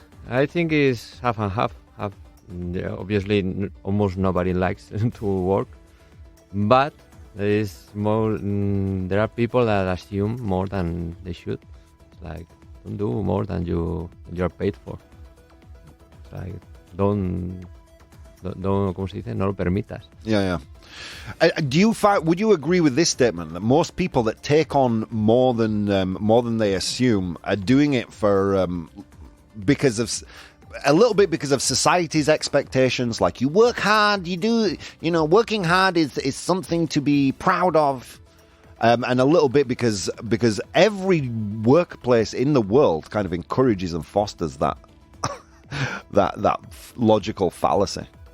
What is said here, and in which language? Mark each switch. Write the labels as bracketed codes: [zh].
[en] I think it's half and half. Yeah, obviously, almost nobody likes to work, but there is more. There are people that assume more than they should. It's like, don't do more than you're paid for. It's like, don't, [es] ¿cómo se dice? No lo permitas. [en] Yeah. Would you agree with this statement that most people that take on more than they assume are doing it for because of society's expectations? Like, you work hard, working hard is something to be proud of, and a little bit because every workplace in the world kind of encourages and fosters that that logical fallacy.